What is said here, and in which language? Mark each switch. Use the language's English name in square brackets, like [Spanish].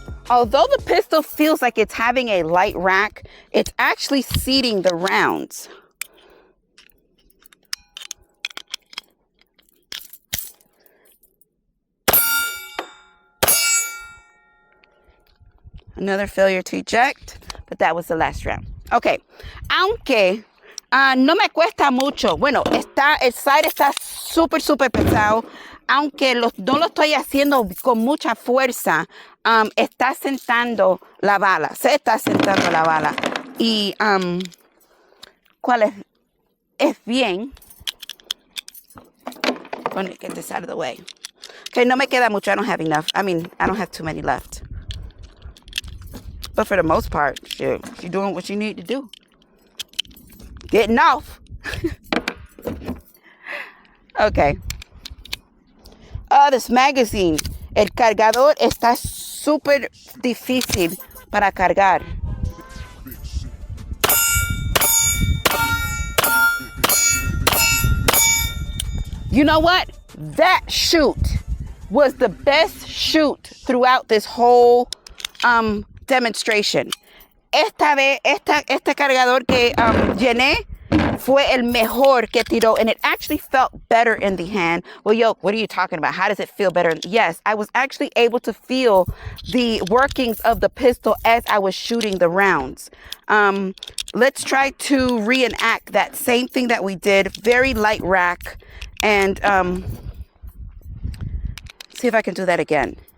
[English] Although the pistol feels like it's having a light rack, it's actually seating the rounds. Another failure to eject, but that was the last round. [Spanish] Okay, aunque no me cuesta mucho. Bueno, el sight está súper pesado. Aunque no lo estoy haciendo con mucha fuerza, está sentando la bala. Se está sentando la bala. Y, ¿cuál es? Es bien. [English] Let me get this out of the way. Okay, [Spanish] no me queda mucho. [English] I don't have enough. I mean, I don't have too many left. But for the most part, you're doing what you need to do. Getting off. Okay. This magazine. [Spanish] El cargador está súper difícil para cargar. [English] You know what? That shoot was the best shoot throughout this whole demonstration. [Spanish] Esta vez, este cargador que llené fue el mejor que tiró, [English] and it actually felt better in the hand. Well, yo, what are you talking about? How does it feel better? Yes, I was actually able to feel the workings of the pistol as I was shooting the rounds. Let's try to reenact that same thing that we did. Very light rack. And see if I can do that again.